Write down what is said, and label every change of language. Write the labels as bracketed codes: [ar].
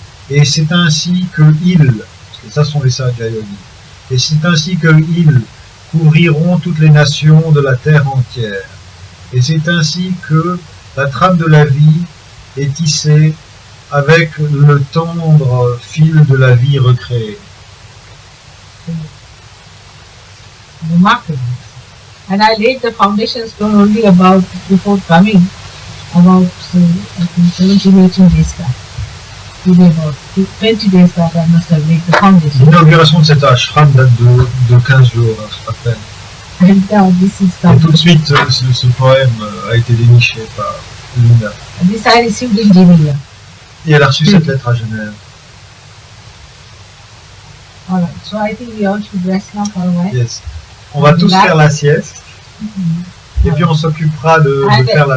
[fr] Et c'est ainsi que ils, et ça sont les sages Jayogis, et c'est ainsi que ils couvriront toutes les nations de la terre entière. Et c'est ainsi que la trame de la vie est tissée avec le tendre fil de la vie recréée. [en] Remarkable. And I laid the foundation stone only about before coming, about I think 17, 18 days back. Maybe about 20 days back I must have laid the foundation. [fr] L'inauguration de cet ashram date de 15 jours à peine. [en] And now this is [fr] Et tout de [en] coming. [fr] suite, ce poème a été déniché par Linda. [en] And this I received in Geneva. [fr] Et elle a reçu cette lettre à Genève. [en] Alright, so I think we all should rest now for a while. Yes. [fr] On va tous faire la sieste. Et puis on s'occupera de faire la